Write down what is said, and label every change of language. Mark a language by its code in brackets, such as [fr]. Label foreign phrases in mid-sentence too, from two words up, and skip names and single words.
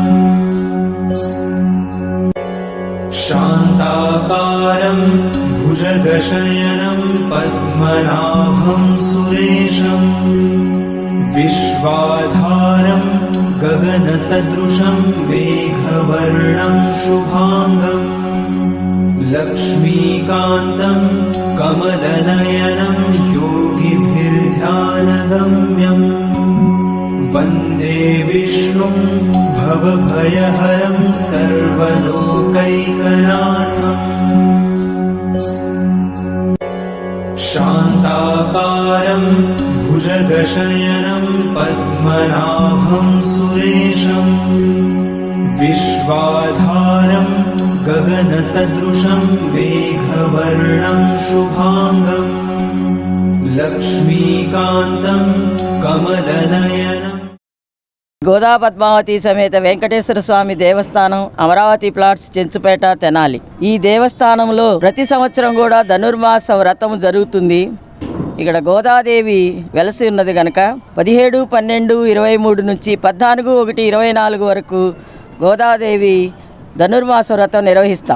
[sa] శాంతాకారం భుజగశయనం పద్మనాభం సురేశం విశ్వాధారం గగన సదృశం మేఘవర్ణం శుభాంగం లక్ష్మీకాంతం కమలనయనం యోగి योगिभिर्ध्यानगम्यम् वन्दे विष्णुं भवभयहरं सर्वलोकैकनाथम् शान्ताकारं भुजगशयनं पद्मनाभं सुरेशम् विश्वाधारं गगनसदृशं मेघवर्णं शुभांगं लक्ष्मीकान्तं कमलनयनम् [te] గోదా పద్మావతి సమేత వెంకటేశ్వర స్వామి దేవస్థానం అమరావతి ప్లాట్స్ చెంచుపేట తెనాలి. ఈ దేవస్థానంలో ప్రతి సంవత్సరం కూడా ధనుర్మాస వ్రతం జరుగుతుంది. ఇక్కడ గోదాదేవి వెలసి ఉన్నది కనుక 17, 12, 23 నుంచి 14, 1, 24 వరకు గోదాదేవి ధనుర్మాస వ్రతం నిర్వహిస్తాం.